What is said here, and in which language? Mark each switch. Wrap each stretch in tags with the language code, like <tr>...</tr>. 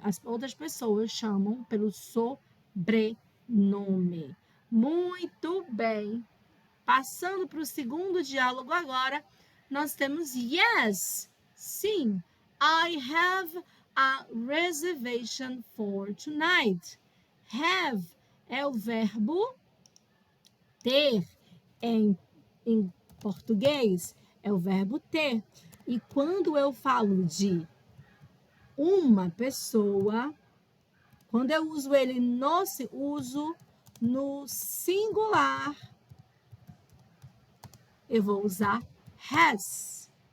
<pt>As outras pessoas chamam pelo sobrenome. Muito bem. Passando para o segundo diálogo agora, nós temos yes. Sim,</pt> <en>I have a reservation for tonight.</en> <pt>Have é o verbo ter. Em português, é o verbo ter. E quando eu falo de uma pessoa, quando eu uso ele uso no singular, eu vou usar has.</pt>